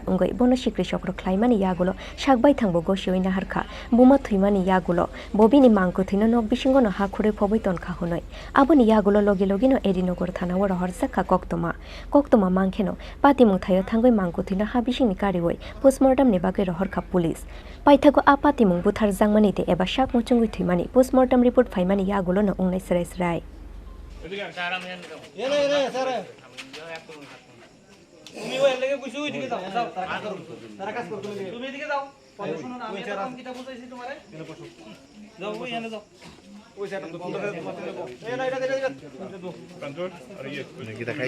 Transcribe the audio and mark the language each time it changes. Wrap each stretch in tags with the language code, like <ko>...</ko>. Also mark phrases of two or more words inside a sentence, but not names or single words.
<trp>ongoi bono sikri sokro khlaimani yagulo sakbai thangbo gosioi naharkha buma thuimani yagulo bobini mangku thino nog bisingo no hakhuri phoboi tonkha hunoi aboni yagulo logi logi no Edinogor thanawo rohorjakha koktoma mangkheno patimung thayo thangoi mangku thino ha bisingni kariwoi postmortem ni bagai rohorkha police paithago a patimung buthar jangmani te eba sak muchungui thuimani</trp> <en>postmortem report</en> <trp>faimani yagulo no ungnai srai</trp> <bn>তুমি ওই লাগে কইছো ওই দিকে যাও যাও তারা কাজ করতে তুমি এদিকে যাও কথা শুনো না আমি এটা কিটা বুঝাইছি তোমারে যাও ওই এনে যাও ওই সেটা তো বন্ধ করে দেবো এই না এটা কন্ট্রোল আর ইয়ে কি দেখাই</bn>